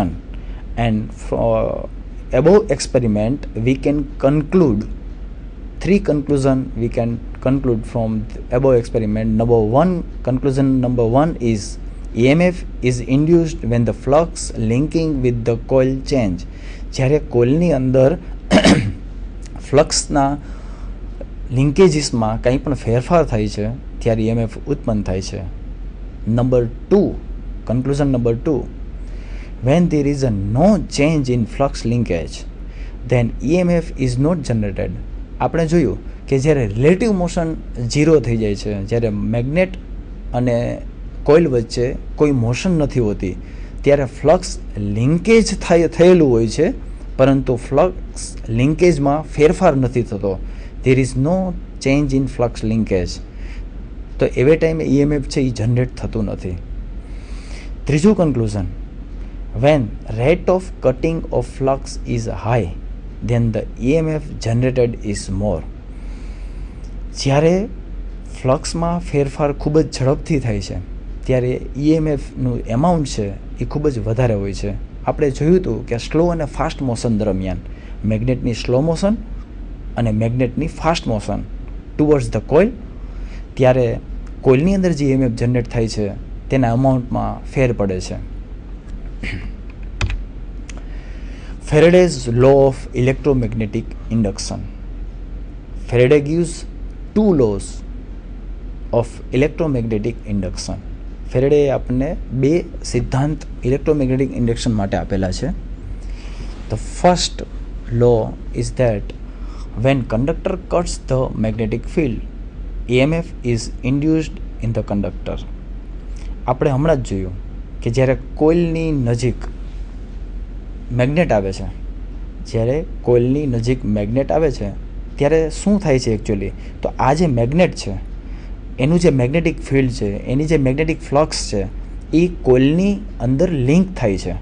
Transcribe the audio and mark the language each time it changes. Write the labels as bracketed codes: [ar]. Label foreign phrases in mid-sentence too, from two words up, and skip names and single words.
[en] And for above experiment, we can conclude 3 conclusions we can conclude from the above experiment. Conclusion number 1 is EMF is induced when the flux linking with the coil change. [gu] જ્યારે કોઇલની અંદર ફ્લક્સના લિંકેજીસમાં કંઈ પણ ફેરફાર થાય છે ત્યારે EMF ઉત્પન્ન થાય છે. નંબર 2, [en] conclusion number 2, when there is a no change in flux linkage, then EMF is not generated. [gu] આપણે જોયું કે જ્યારે [en] relative motion [gu] 0 થઈ જાય છે, જ્યારે મેગ્નેટ અને કોઇલ વચ્ચે કોઈ મોશન નથી હોતી, ત્યારે [en] flux linkage [gu] થયેલું હોય છે, પરંતુ [en] flux linkageમાં [gu] ફેરફાર નથી થતો. [en] there is no change in flux linkage. [gu] તો એવે ટાઈમે EMF છે એ જનરેટ થતું નથી. ત્રીજું કન્ક્લુઝન, [en] when rate of cutting of flux is high, then the EMF generated is more. [gu] જ્યારે ફ્લક્સમાં ફેરફાર ખૂબ જ ઝડપથી થાય છે, ત્યારે EMFનું એમાઉન્ટ છે એ ખૂબ જ વધારે હોય છે. આપણે જોયું હતું કે સ્લો અને [en] fast motion [gu] દરમિયાન મેગ્નેટની [en] slow motion [gu] અને મેગ્નેટની [en] fast motion towards the coil, [gu] ત્યારે કોઇલની અંદર જે EMF જનરેટ થાય છે તેના અમાઉન્ટમાં ફેર પડે છે. [en] Faraday's law of electromagnetic induction. Faraday gives two laws of electromagnetic induction. [gu] ફેરેડે આપણને બે સિદ્ધાંત [en] electromagnetic induction [gu] માટે આપેલા છે. [en] The first law is that when conductor cuts the magnetic field, EMF is induced in the conductor. [gu] આપણે હમણાં જ જોયું કે જ્યારે કોઇલની નજીક મેગ્નેટ આવે છે, જ્યારે કોઇલની નજીક મેગ્નેટ આવે છે ત્યારે શું થાય છે એકચ્યુઅલી, તો આ જે મેગ્નેટ છે એનું જે [en] magnetic field [gu] છે, એની જે [en] magnetic flux [gu] છે એ કોઇલની અંદર લિંક થાય છે.